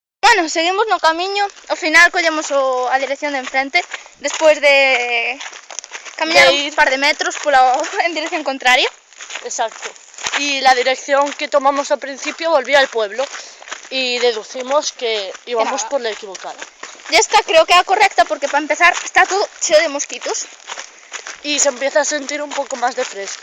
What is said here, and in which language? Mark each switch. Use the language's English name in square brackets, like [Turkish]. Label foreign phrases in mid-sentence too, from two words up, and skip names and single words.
[Galician] Bueno, seguimos no camiño, ao final collemos a dirección de enfrente, despois de camiñar un par de metros en dirección contraria. Exacto. [Spanish] Y la dirección que tomamos al principio volvía al pueblo y deducimos que íbamos por la equivocada. Y esta creo que es correcta porque para empezar está todo cheo de mosquitos. Y se empieza a sentir un poco más de fresco.